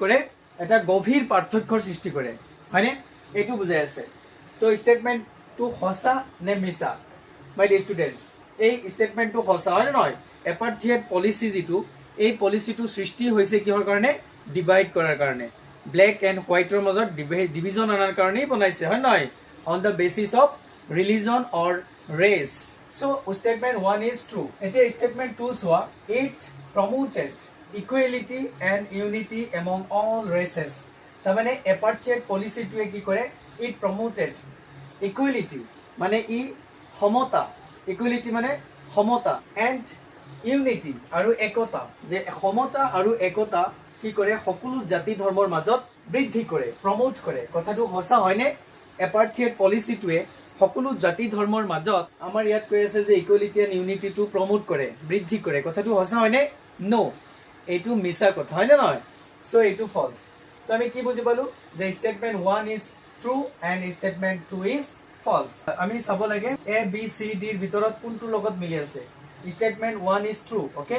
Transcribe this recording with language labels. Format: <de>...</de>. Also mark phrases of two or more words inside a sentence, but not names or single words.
<as>কৰে এটা গভীৰ পাৰ্থক্যৰ সৃষ্টি কৰে হয়নে এইটো বুজাই আছে তো স্টেটমেন্টটো সঁচা নে মিছা</as> <en>my dear students</en> <as>এই স্টেটমেন্টটো সঁচা হয় নে নহয়</as> <en>apartheid policy</en> <as>যিটো এই পলিচিটো সৃষ্টি হৈছে কিহৰ কাৰণে ডিভাইড কৰাৰ কাৰণে</as> <en>black and whiteৰ</en> <as>মাজত ডিভিজন আনাৰ কাৰণেই বনাইছে হয় নহয়</as> <en>on the basis of religion or race so statement 1 is true</en> <as>এতিয়া statement 2 চোৱা</as> <en>it promoted equality and unity among all races</en> <as>তাৰমানে</as> <en>apartheid policyটোৱে</en> <as>কি কৰে</as> <en>it promoted equality</en> <as>মানে ই সমতা equality মানে সমতা</as> <en>and unity</en> <as>আৰু একতা যে সমতা আৰু একতা কি কৰে সকলো জাতি ধৰ্মৰ মাজত বৃদ্ধি কৰে প্ৰমোট কৰে কথাটো সঁচা হয়নে এপাৰ্থিয়েট পলিচিটোৱে সকলো জাতি ধৰ্মৰ মাজত আমাৰ ইয়াত কৈ আছে যে</as> <en>equality and unityটো</en> <as>প্ৰমোট কৰে বৃদ্ধি কৰে কথাটো সঁচা হয়নে নো এইটো মিছা কথা হয়নে নহয় সো এইটো ফলছ তো আমি কি বুজি পালো যে</as> <en>statement 1 is true and statement 2 is false</en> <as>আমি চাব লাগে এ বি সি ডিৰ ভিতৰত কোনটোৰ লগত মিলি আছে</as> <en>statement 1 is true okay</en>